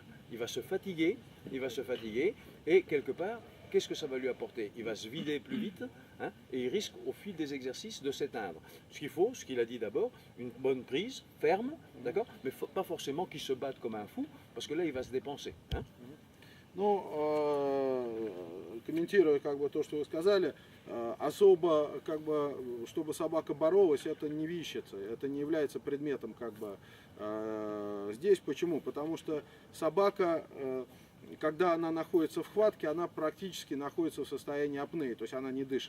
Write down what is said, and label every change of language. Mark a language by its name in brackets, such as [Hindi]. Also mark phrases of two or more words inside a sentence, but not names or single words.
[French] Il va se fatiguer et quelque part, qu'est-ce que ça va lui apporter? Il va se vider plus vite et il risque au fil des exercices de s'éteindre. Ce qu'il faut, ce qu'il a dit d'abord, une bonne prise, ferme, d'accord, mais pas forcément qu'il se batte comme un fou, parce que là il va se dépenser. [Russian] Ну, комментируя как бы то, что вы сказали, особо как бы, чтобы собака боролась, это не вещица, это не является предметом как бы здесь. Почему? Потому что собака, когда она находится в хватке, она практически находится в состоянии апнеи, то есть она не дышит.